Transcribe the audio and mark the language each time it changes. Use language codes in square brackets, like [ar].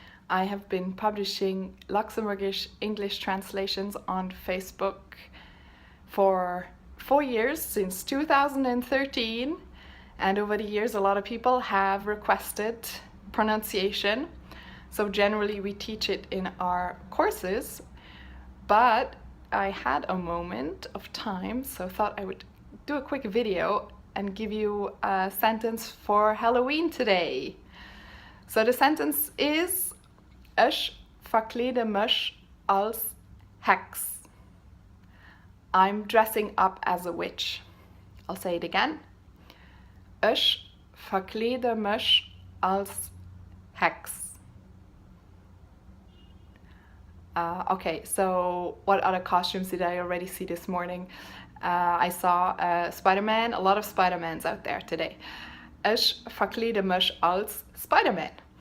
[en] I have been publishing Luxembourgish English translations on Facebook for 4 years, since 2013, and over the years a lot of people have requested pronunciation, so generally we teach it in our courses, but I had a moment of time, so thought I would do a quick video and give you a sentence for Halloween today. [lb] So the sentence is: Ich verkleede mich als Hex. [en] I'm dressing up as a witch. I'll say it again. [lb] Ich verkleede mich als Hex. [en] Okay, so what other costumes did I already see this morning? I saw Spider-Man, a lot of Spider-Mans out there today. [lb] Ich verkleede mich als Spider-Man.